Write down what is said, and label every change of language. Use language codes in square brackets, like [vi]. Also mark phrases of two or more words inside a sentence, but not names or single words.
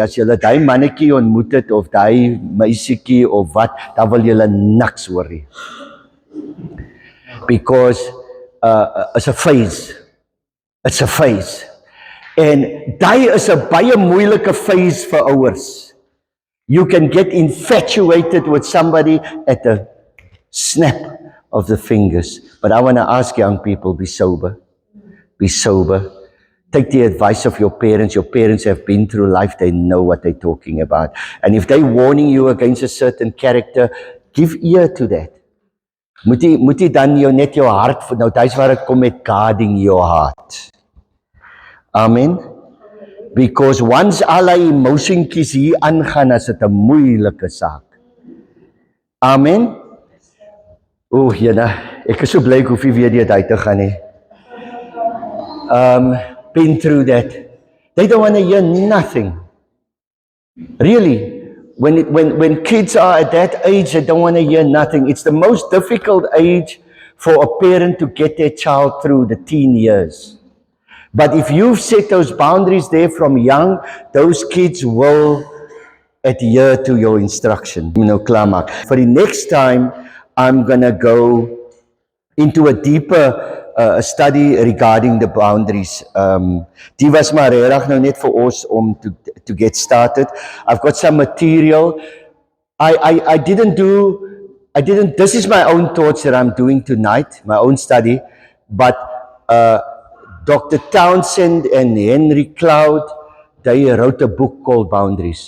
[af] As julle daai mannetjie ontmoet het of daai meisietjie of wat, dan wil julle niks hoor nie. [en] Because it's a phase. It's a phase. [af] En daai is 'n baie moeilike phase vir ouers. [en] You can get infatuated with somebody at the snap of the fingers. But I want to ask young people, be sober. Be sober. Take the advice of your parents. Your parents have been through life. They know what they're talking about. And if they're warning you against a certain character, give ear to that. [af] Moet jy dan net jou hart, nou dis waar dit kom met [en] guarding your heart. [af] Amen. Because once allerlei emotionkies hier aangaan, is dit 'n moeilike saak. Amen. Jena, ek is so bly ek hoef nie weer dit uit te gaan nie. [en] Been through that. They don't want to hear nothing. Really. When kids are at that age, they don't want to hear nothing. It's the most difficult age for a parent to get their child through the teen years. But if you've set those boundaries there from young, those kids will adhere to your instruction. [af] Klaar. [en] For the next time, I'm going to go into a deeper study regarding the boundaries. [af] Die was maar regtig nou net vir ons om [en] to get started. I've got some material. I didn't, this is my own thoughts that I'm doing tonight, my own study, but Dr. Townsend and Henry Cloud, they wrote a book called Boundaries.